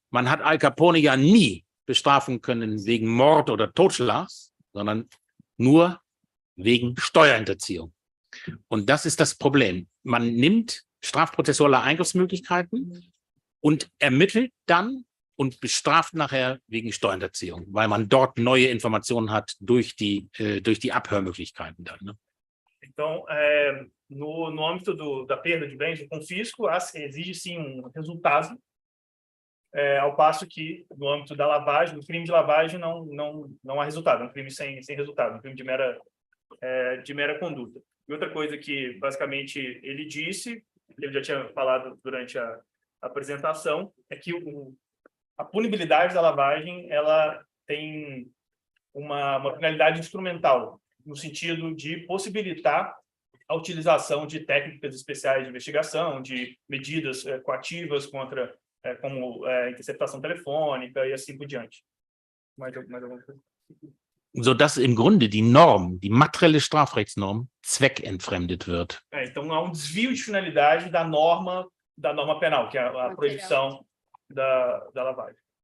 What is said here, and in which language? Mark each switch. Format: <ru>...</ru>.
<de>Man hat Al Capone ja nie bestrafen können wegen Mord oder Totschlags, sondern nur wegen Steuerhinterziehung. Und das ist das Problem. Man nimmt strafprozessuale Eingriffsmöglichkeiten und ermittelt dann und bestraft nachher wegen Steuerhinterziehung, weil man dort neue Informationen hat durch die Abhörmöglichkeiten dann. Ne?</de> <pt>Então, no âmbito da perda de bens, do confisco, exige sim resultado, ao passo que no âmbito da lavagem, do crime de lavagem, não há resultado, é um crime sem resultado, um crime de mera conduta. E outra coisa que, basicamente, ele disse, ele já tinha falado durante a apresentação é que a punibilidade da lavagem ela tem uma finalidade instrumental, no sentido de possibilitar a utilização de técnicas especiais de investigação, de medidas coativas contra, como interceptação telefônica e assim por diante. Mais alguma coisa?</pt> <de>Sodass im Grunde die Norm, die materielle Strafrechtsnorm, zweckentfremdet wird.</de> <pt>Então, há desvio de finalidade da norma penal, que é a proibição da lavagem.</pt>